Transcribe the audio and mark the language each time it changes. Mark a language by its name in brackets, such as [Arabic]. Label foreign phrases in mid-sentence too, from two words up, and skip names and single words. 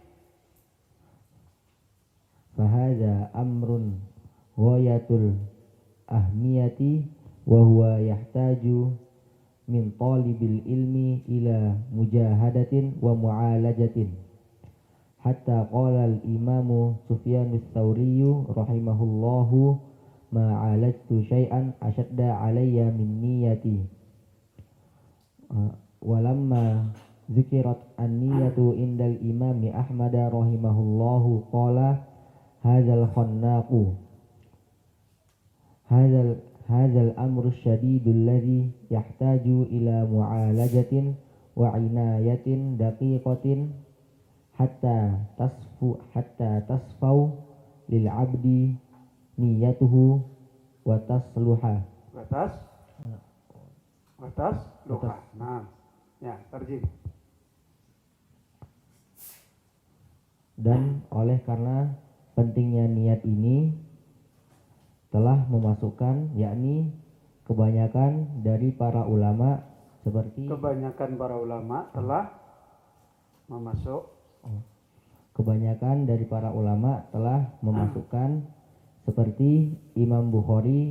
[Arabic] فهذا أمر غاية الأهمية وهو يحتاج من طالب العلم إلى مجاهدة ومعالجة. حتى قال الإمام سفيان الثوري رحمه الله ما عالجت شيئا أشد علي من نيتي. ولما ذكرت النية عند الإمام أحمد رحمه الله قال هذا الخناق هذا الأمر شديد الذي يحتاج إلى معالجة وعناية دقيقة حتى تصفو للعبد نيته وتصلح. [Indonesian] Batas luha. Nah, ya, terjemah. Dan oleh karena pentingnya niat ini telah memasukkan, yakni kebanyakan dari para ulama telah memasukkan seperti Imam Bukhari